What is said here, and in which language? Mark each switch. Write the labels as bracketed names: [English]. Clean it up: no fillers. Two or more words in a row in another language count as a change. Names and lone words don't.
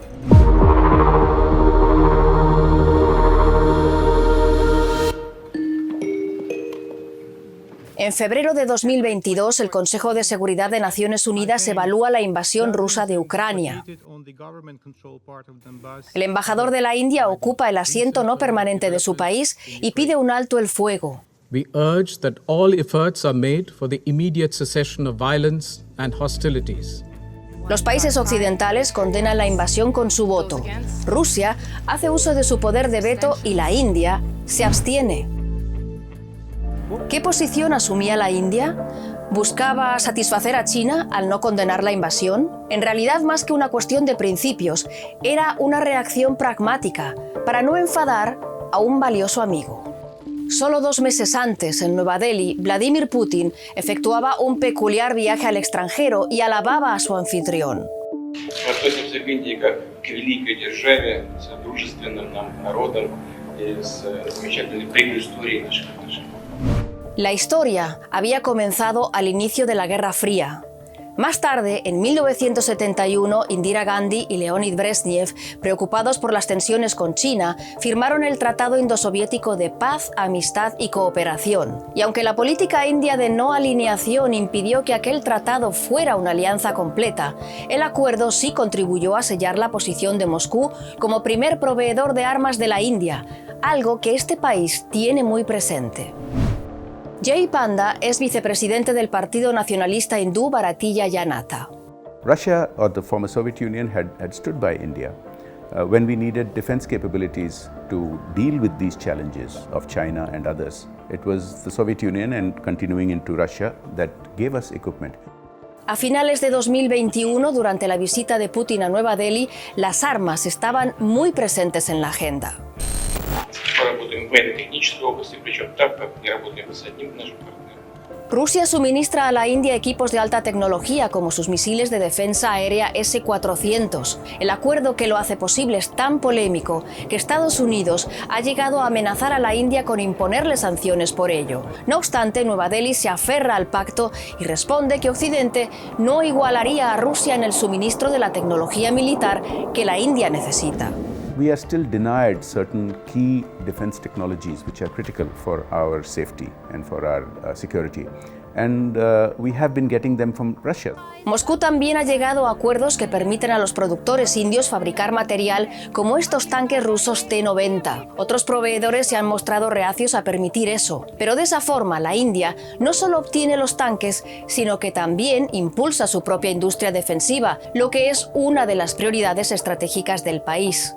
[Spanish] En febrero de 2022, el Consejo de Seguridad de Naciones Unidas evalúa la invasión rusa de Ucrania. El embajador de la India ocupa el asiento no permanente de su país y pide un alto el fuego. [English] We urge that all efforts are made for the immediate cessation of violence and hostilities. [Spanish] Los países occidentales condenan la invasión con su voto. Rusia hace uso de su poder de veto y la India se abstiene. ¿Qué posición asumía la India? ¿Buscaba satisfacer a China al no condenar la invasión? En realidad, más que una cuestión de principios, era una reacción pragmática para no enfadar a un valioso amigo. Solo 2 meses antes, en Nueva Delhi, Vladimir Putin efectuaba un peculiar viaje al extranjero y alababa a su anfitrión. [Russian] Относимся к Индии как к великой державе с дружественным нам народом и с замечательной прямой историей наших отношений. [Spanish] La historia había comenzado al inicio de la Guerra Fría. Más tarde, en 1971, Indira Gandhi y Leonid Brezhnev, preocupados por las tensiones con China, firmaron el Tratado Indosoviético de Paz, Amistad y Cooperación. Y aunque la política india de no alineación impidió que aquel tratado fuera una alianza completa, el acuerdo sí contribuyó a sellar la posición de Moscú como primer proveedor de armas de la India, algo que este país tiene muy presente. Jay Panda es vicepresidente del Partido Nacionalista hindú Bharatiya Janata. [English] Russia or the former Soviet Union had stood by India when we needed defense capabilities to deal with these challenges of China and others. It was the Soviet Union and continuing into Russia that gave us equipment. [Spanish] A finales de 2021, durante la visita de Putin a Nueva Delhi, las armas estaban muy presentes en la agenda. [Russian] Работаем в военно-технической области, причем так, как не работаем с одним нашим партнером. [Spanish] Rusia suministra a la India equipos de alta tecnología como sus misiles de defensa aérea S-400. El acuerdo que lo hace posible es tan polémico que Estados Unidos ha llegado a amenazar a la India con imponerle sanciones por ello. No obstante, Nueva Delhi se aferra al pacto y responde que Occidente no igualaría a Rusia en el suministro de la tecnología militar que la India necesita. [English] We are still denied certain key defense technologies which are critical for our safety and for our security. And we have been getting them from Russia. [Spanish] Moscú también ha llegado a acuerdos que permiten a los productores indios fabricar material como estos tanques rusos T-90. Otros proveedores se han mostrado reacios a permitir eso. Pero de esa forma, la India no solo obtiene los tanques, sino que también impulsa su propia industria defensiva, lo que es una de las prioridades estratégicas del país.